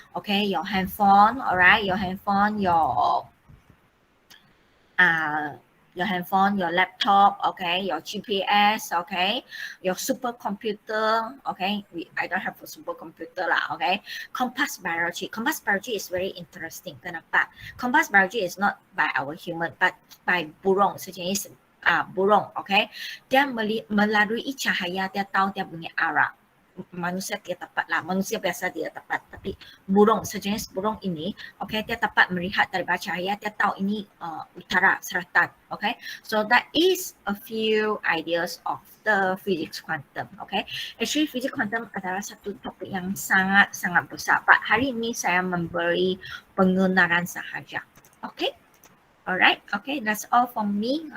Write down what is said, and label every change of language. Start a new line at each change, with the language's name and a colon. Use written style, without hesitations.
English: Okay, your handphone, alright, your handphone, your handphone, your laptop, okay, your GPS, okay, your supercomputer, okay. I don't have a supercomputer lah, okay. Compass biology is very interesting. Kenapa? Compass biology is not by our human, but by burung,
Malay: sejenis burung,
English: okay.
Malay: Dia melalui cahaya, dia tahu dia punya arah. Manusia tidak tepat lah, manusia biasa tidak tepat, tapi burung, sejenis burung ini, okay, dia dapat melihat dari cahaya, dia tahu ini utara, selatan, okay.
English: So that is a few ideas of the physics quantum, okay.
Malay: Actually physics quantum adalah satu topik yang sangat besar, Pak. Hari ini saya memberi pengenalan sahaja, okay.
English: Alright, okay, that's all from me.